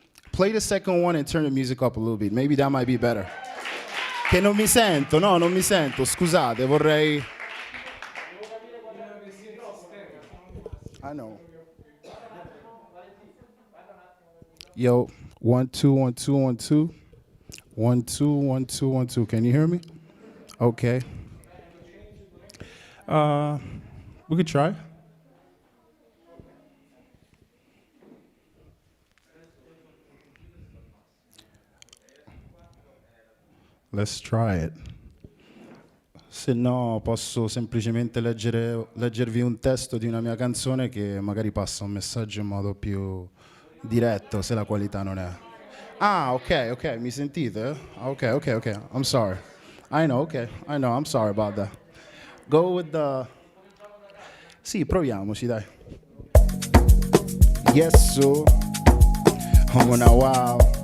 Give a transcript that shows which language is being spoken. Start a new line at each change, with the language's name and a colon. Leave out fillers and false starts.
English: Play the second one and turn the music up a little bit. Maybe that might be better.
Italian: Che non mi sento, no, non mi sento, scusate, vorrei...
English: I know. Yo, 1 2 1 2 1 2 1 2 1 2 1 2. Can you hear me? Okay. We could try. Let's try it.
Italian: Se no, posso semplicemente leggervi un testo di una mia canzone che magari passa un messaggio in modo più diretto, se la qualità non è. Ah, ok, mi sentite? Ok,
English: I'm sorry. I know, I'm sorry about that. Go with the...
Italian: Sì, proviamoci, dai.
English: Yes, so. Oh, now, wow.